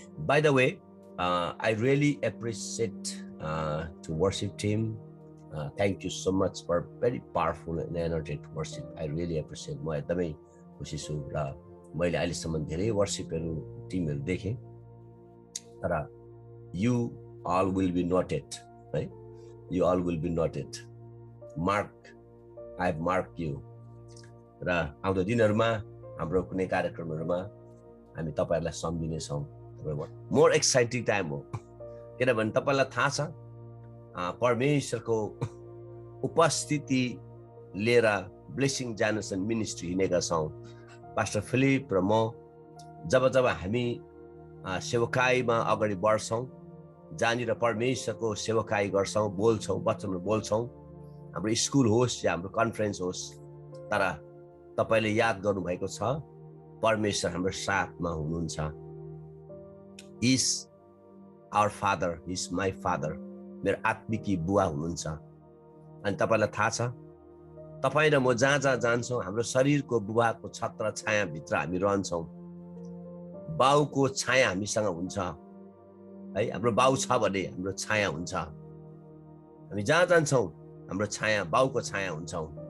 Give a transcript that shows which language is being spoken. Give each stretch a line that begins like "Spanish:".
English: By the way, I really appreciate to worship team. Thank you so much for very powerful and energetic worship. I really appreciate.
Nepali: म एकदमै खुसी छु र मैले अहिलेसम्म धेरै वर्शिपहरू टिमहरू देखेँ, तर
English: you all will be noted, right? You all will be noted. I have marked you.
Nepali: र आउँदो दिनहरूमा हाम्रो कुनै कार्यक्रमहरूमा हामी तपाईहरुलाई सम्झिनेछौँ।
English: more exciting time
Nepali: हो, किनभने तपाईलाई थाहा छ परमेश्वरको उपस्थिति लिएर ब्लेसिङ जेनेरेसन मिनिस्ट्री हिँडेका छौँ। पास्टर फिलिप र म जब हामी सेवकाईमा अगाडि बढ्छौँ, जहाँनिर परमेश्वरको सेवकाई गर्छौँ, बोल्छौँ, वचनहरू बोल्छौँ, हाम्रो स्कुल होस् या हाम्रो कन्फरेन्स होस्, तर तपाईले याद गर्नुभएको छ परमेश्वर हाम्रो साथमा हुनुहुन्छ।
English: He is our father, he is my father.
Nepali: मेरो आत्मिकी बुवा हुनुहुन्छ। अनि तपाईलाई थाहा छ तपाई र म जहाँ जहाँ जान्छौँ हाम्रो शरीरको बुवाको छत्र छाया भित्र हामी रहन्छौँ। बाउको छाया हामीसँग हुन्छ है। हाम्रो बाउ छ भने हाम्रो छाया हुन्छ। हामी जहाँ जान्छौँ हाम्रो छाया, बाउको छाया हुन्छौँ।